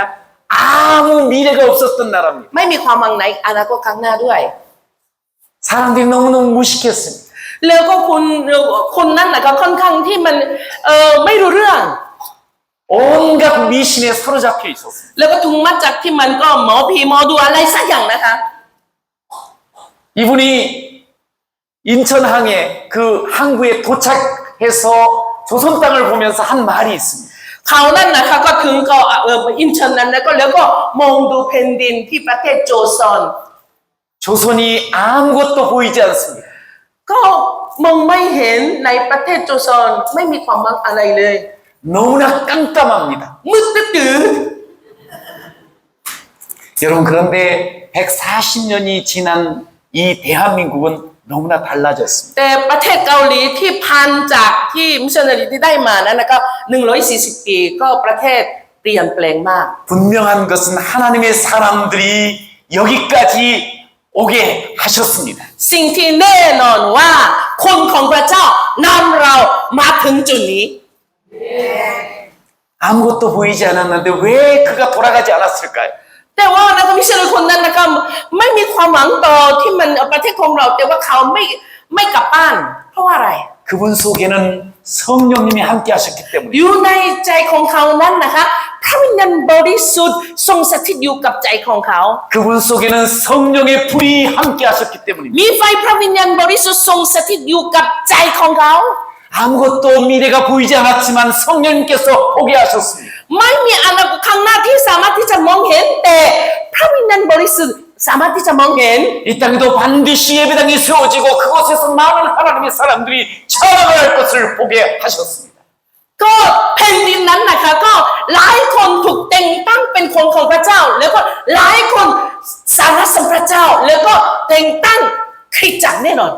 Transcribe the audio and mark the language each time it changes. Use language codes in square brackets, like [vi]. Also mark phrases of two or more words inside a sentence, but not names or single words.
[ko] 아무 미래가 없었던 나라입니다. [th] ไม่มีความหวังในอนาคตข้างหน้าด้วย [ko] 사람들이 너무너무 무식했습니다. [th] แล้วก็คนนั้นนะก็ค่อนข้างที่มันไม่รู้เรื่อง [ko] 온갖 미신에 사로잡혀 있었습니다. [th] แล้วก็ถูกมัดจากที่มันก็หมอผีหมอดูอะไรสักอย่างนะคะ [ko] 이분이 인천항에 그 항구에 도착해서 조선 땅을 보면서 한 말이 있습니다. [th] เขานั่นนะคะก็ถึงก็อินเทอร์นั้นแล้วก็มองดูแผ่นดินที่ประเทศโจซอน [ko] 조선이 아무것도 보이지 않습니다. [th] ก็มองไม่เห็นในประเทศโจซอนไม่มีความหวังอะไรเลย [ko] 너무나 깜깜합니다. [th] มืดตื้อ [ko] 여러분 그런데 140년이 지난 이 대한민국은 너무나 달라졌습니다. [th] แต่ประเทศเกาหลีที่พันจากที่มิชชันนารีที่ได้มานั้นนะครับ140 ปีก็ประเทศเปลี่ยนแปลงมาก [ko] 분명한 것은 하나님의 사람들이 여기까지 오게 하셨습니다. [th] สิ่งที่แน่นอนว่าคนของพระเจ้านำเรามาถึงจุดนี้ [ko] 아무것도 보이지 않았는데 왜 그가 돌아가지 않았을까요? [th] แต่ว่านักมิชชันนารีคนนั้นนะครับไม่มีความหวังต่อที่มันประเทศของเราแต่ว่าเขาไม่กลับบ้านเพราะว่าอะไร [ko] 그분 속에는 성령님이 함께 하셨기 때문에 [th] อยู่ในใจของเขานั้นนะคะพระวิญญาณบริสุทธิ์ทรงสถิตอยู่กับใจของเขา [ko] 그분 속에는 성령의 불이 함께 하셨기 때문입니다. [th] มีไฟพระวิญญาณบริสุทธิ์ทรงสถิตอยู่กับใจของเขา [ko] 아무것도 미래가 보이지 않았지만 성령님께서 보게 하셨습니다. [th] ไม่มีอนาคตข้างหน้าที่สามารถที่จะมองเห็นแต่พระวิญญาณบริสุทธิ์สามารถที่จะมองเห็น [ko] 이 땅에도 반드시 예배당이 세워지고 그곳에서 많은 하나님의 사람들이 살아갈 것을 보게 하셨습니다. [th] ก็แผ่นดินนั้นนะคะก็หลายคนถูกแต่งตั้งเป็นคนของพระเจ้า แล้วก็หลายคนสรรเสริญพระเจ้า แล้วก็แต่งตั้งคริสตจักรแน่นอน